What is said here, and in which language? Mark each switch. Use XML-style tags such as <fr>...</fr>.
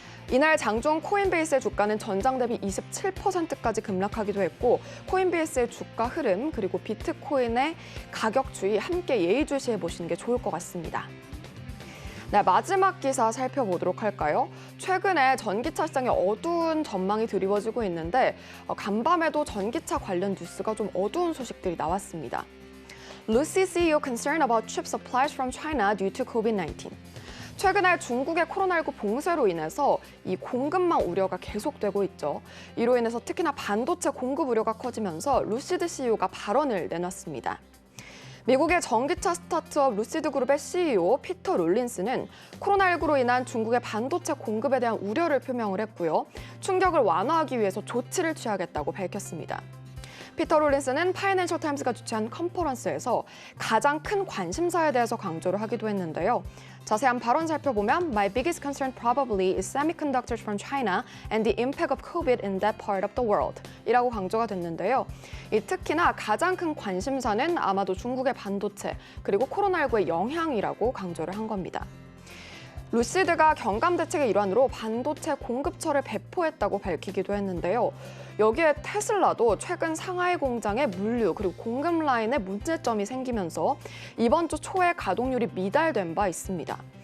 <ko>이날 장중 코인베이스의 주가는 전장 대비 27%까지 급락하기도 했고 코인베이스의 주가 흐름 그리고 비트코인의 가격 추이 함께 예의주시해 보시는 게 좋을 것 같습니다. 네, 마지막 기사 살펴보도록 할까요? 최근에 전기차 시장에 어두운 전망이 드리워지고 있는데 간밤에도 전기차 관련 뉴스가 좀 어두운 소식들이 나왔습니다.</ko> <en>Lucid CEO concerned about chip supplies from China due to COVID-19.</en> <ko>최근에 중국의 코로나19 봉쇄로 인해서 이 공급망 우려가 계속되고 있죠. 이로 인해서 특히나 반도체 공급 우려가 커지면서 루시드 CEO가 발언을 내놨습니다. 미국의 전기차 스타트업 루시드 그룹의 CEO 피터 롤린스는 코로나19로 인한 중국의 반도체 공급에 대한 우려를 표명을 했고요. 충격을 완화하기 위해서 조치를 취하겠다고 밝혔습니다. 피터 롤린스는 파이낸셜 타임스가 주최한 컨퍼런스에서 가장 큰 관심사에 대해서 강조를 하기도 했는데요.</ko> <en>자세한 발언 살펴보면 My biggest concern probably is semiconductors from China and the impact of COVID in that part of the world</en> <ko>이라고 강조가 됐는데요. 특히나 가장 큰 관심사는 아마도 중국의 반도체 그리고 코로나19의 영향이라고 강조를 한 겁니다. 루시드가 경감 대책의 일환으로 반도체 공급처를 배포했다고 밝히기도 했는데요. 여기에 테슬라도 최근 상하이 공장의 물류 그리고 공급 라인에 문제점이 생기면서 이번 주 초에 가동률이 미달된 바 있습니다.</ko>